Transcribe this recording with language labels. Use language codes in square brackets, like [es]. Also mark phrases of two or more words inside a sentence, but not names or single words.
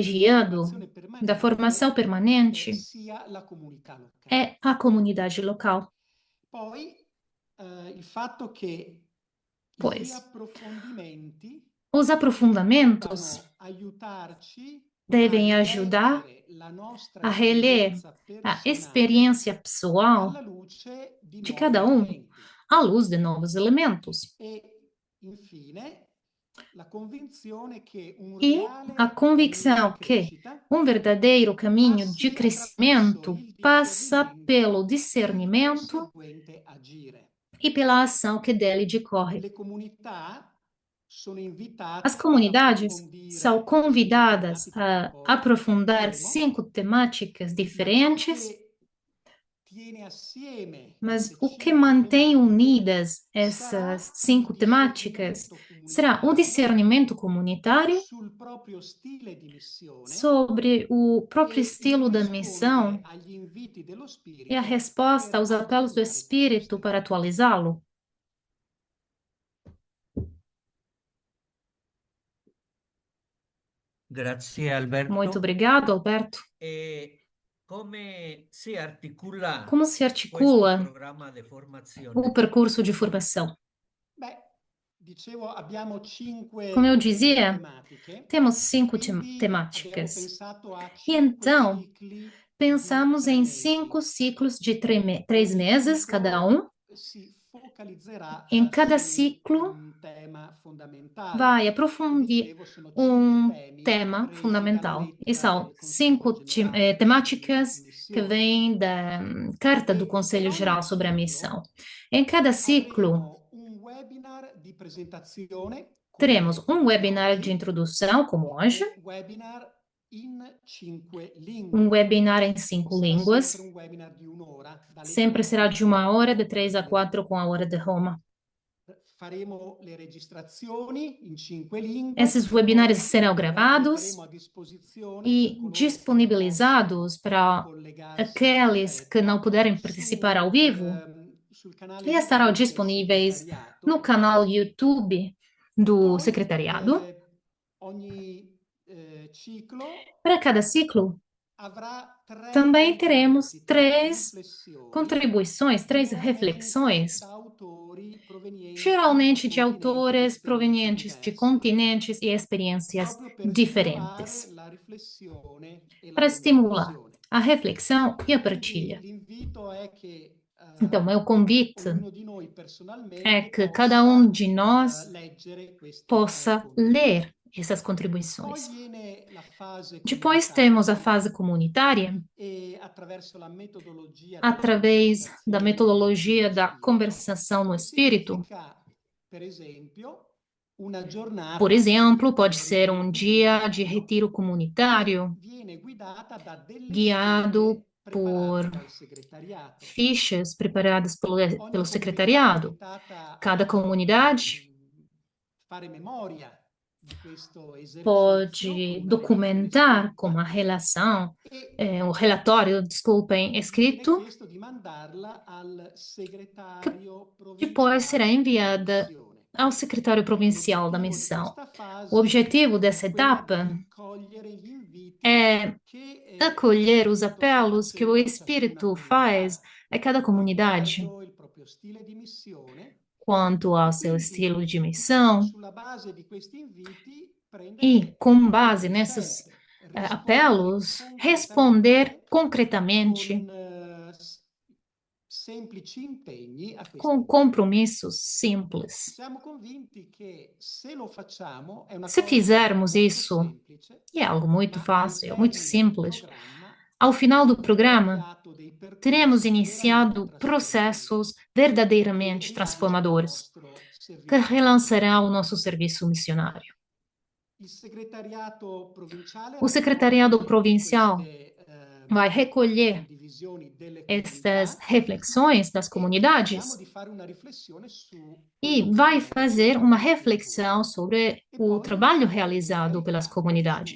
[pt] privilegiado [it] formazione [pt] da formação [it] permanente [pt] permanente [it] sia la comunità locale. [pt] é a comunidade local, [it] Poi il fatto che gli [pt] pois [it] approfondimenti [pt] os aprofundamentos [it] debbano aiutarci a [pt] devem ajudar [it] rileggere la nostra [pt] a reler [it] esperienza [pt] a [it] personale [pt] experiência pessoal [it] alla luce di [pt] de [it] nuovi [pt] cada um, [it] elementi. [pt] à luz de novos elementos. [it] E infine la convinzione che un [pt] E a [it] reale cammino di [pt] convicção que [it] crescita [pt] um verdadeiro caminho de [it] passi attraverso [pt] crescimento [it] il [pt] passa pelo [it] discernimento e il [pt] discernimento [it] conseguente agire. [pt] e pela ação que dele decorre. [it] Le comunità sono [pt] As [it] invitate ad [pt] comunidades são [it] approfondire cinque [pt] convidadas [it] tematiche che [pt] a [it] poi [pt] aprofundar [it] tratteremo, [pt] 5 temáticas [it] ma ciò [pt] diferentes, [it] che tiene assieme [pt] mas [it] queste [pt] o que [it] cinque [pt] mantém [it] tematiche [pt] unidas [it] sarà [pt] essas [it] il [pt] 5 temáticas [it] discernimento [pt] será o [it] comunitario [pt] discernimento comunitário [it] sul proprio stile di missione [pt] sobre o próprio [it] e il [pt] estilo da [it] rispondere [pt] missão [it] agli inviti dello [pt] e a [it] spirito [pt] resposta [it] per [pt] aos apelos do [it] aggiornare questo [pt] Espírito [it] stile [pt] para [it] di missione. [pt] atualizá-lo. [it] Grazie [pt] Muito [it] Alberto. [pt] obrigado, Alberto. [it] E come si articula [pt] Como se [it] questo [pt] articula [it] programma di [pt] o [it] formazione? [pt] percurso de formação? [it] Beh, dicevo, abbiamo [pt] Como eu [it] cinque [pt] dizia, [it] tematiche, [pt] temos cinco [it] quindi abbiamo [pt] temáticas. [it] pensato a [pt] E [it] cinque [pt] então, [it] cicli di [pt] pensamos [it] tre [pt] em [it] mesi. [pt] 5 ciclos de 3 meses cada [it] Ciclo [pt] um. [it] si focalizzerà [pt] Em cada [it] su [pt] ciclo, [it] un tema fondamentale, [pt] vai [it] che [pt] aprofundir [it] dicevo sono cinque [pt] um [it] temi [pt] tema [it] presi dalla [pt] fundamental. E [it] lettera [pt] são [it] del Consiglio [pt] cinco [it] Generale sulle [pt] temáticas que [it] missioni. [pt] vêm da Carta do [it] Per [pt] Conselho [it] ogni [pt] Geral sobre a [it] ciclo [pt] Missão. Em cada ciclo, [it] avremo un webinar di presentazione [pt] teremos um [it] come [pt] webinar de [it] oggi [pt] introdução, como hoje, [it] e webinar in cinque [pt] um [it] lingue. [pt] webinar em 5 línguas. [it] Sarà sempre un webinar di un'ora, dalle [pt] Sempre 3 será [it] alle [pt] de 1 hora, 4 de 3 a 4, com a hora de Roma. [it] Faremo le registrazioni in cinque lingue [pt] Esses [it] e [pt] webinários [it] poi [pt] serão [it] metteremo [pt] gravados [it] a disposizione per [pt] e [it] coloro che non [pt] disponibilizados [it] possono [pt] para [it] collegarsi in [pt] aqueles que não [it] diretta [pt] puderem participar ao vivo [it] sul canale [pt] e estarão [it] YouTube del [pt] disponíveis no [it] segretariato. [pt] canal YouTube do [it] Poi [pt] secretariado. [it] ogni ciclo [pt] Para cada ciclo, [it] avrà tre [pt] também teremos [it] contributi, tre [pt] 3 [it] riflessioni, [pt] contribuições, 3 reflexões, [it] generalmente da autori provenienti da [pt] geralmente de [it] continenti ed [pt] autores [it] esperienze [pt] provenientes de [it] diverse, [pt] continentes e experiências [it] proprio per stimolare [pt] diferentes, [it] la riflessione e la [pt] para estimular [it] condivisione. [pt] a reflexão e a [it] Quindi [pt] partilha. [it] l'invito è che [pt] Então, meu convite [it] ognuno di noi [pt] é [it] personalmente [pt] que cada um de nós [it] leggere questi [pt] possa [it] contributi. [pt] ler essas [it] Poi [pt] contribuições. [it] viene la fase [pt] Depois temos a [it] comunitaria [pt] fase comunitária, [it] e attraverso la metodologia della [pt] através da [it] conversazione [pt] metodologia [it] nello [pt] da [it] spirito, [pt] conversação no espírito. [it] significa, per esempio, una [pt] Por [it] giornata [pt] exemplo, [it] di [pt] pode ser [it] ritiro [pt] um dia de [it] comunitario [pt] retiro [it] che [pt] comunitário, [it] viene guidata da delle [pt] guiado [it] schede [pt] por [it] preparate dal segretariato. [pt] fichas preparadas pelo [it] Ogni comunità è [pt] secretariado. [it] invitata [pt] Cada [it] a [pt] comunidade [it] fare memoria di questo esercizio con [pt] pode [it] una relazione [pt] documentar com uma [it] scritta [pt] relação, [it] e [pt] um relatório, desculpem, [it] viene [pt] escrito, [it] chiesto di mandarla al [pt] que [it] segretario [pt] depois será [it] provinciale della [pt] enviada [it] missione. [pt] ao secretário provincial da [it] L'obiettivo di [pt] missão. [it] questa [pt] O [it] fase [pt] objetivo [it] è [pt] dessa [it] quella [pt] etapa [it] di cogliere gli inviti [pt] é [it] che lo [pt] acolher os [it] Spirito sta [pt] apelos que o [it] facendo a ciascuna [pt] Espírito faz [it] comunità [pt] a cada comunidade [it] riguardo il proprio stile di missione [pt] quanto ao [it] e [pt] seu [it] quindi [pt] estilo de missão, [it] sulla base di questi inviti [pt] e, [it] prendere [pt] com base [it] delle [pt] nesses [it] scelte, rispondere [pt] apelos, responder [it] concretamente [pt] concretamente [it] con semplici impegni a questi [pt] com [it] inviti. [pt] compromissos simples. [it] Siamo convinti che se lo facciamo è una [pt] Se [it] cosa [pt] fizermos [it] molto [pt] isso, [it] semplice, [pt] e é algo muito [it] ma al [pt] fácil, muito [it] termine del [pt] simples, [it] programma [pt] ao final do [it] avremo [pt] programa, [it] avviato dei [pt] teremos [it] percorsi veramente [pt] iniciado [it] trasformativi [pt] processos [it] che [pt] verdadeiramente [it] rilanciano il [pt] transformadores [it] nostro [pt] que [it] servizio missionario. [pt] relançarão o nosso serviço missionário. O secretariado provincial vai recolher estas reflexões das comunidades e vai fazer uma reflexão sobre o trabalho realizado pelas comunidades.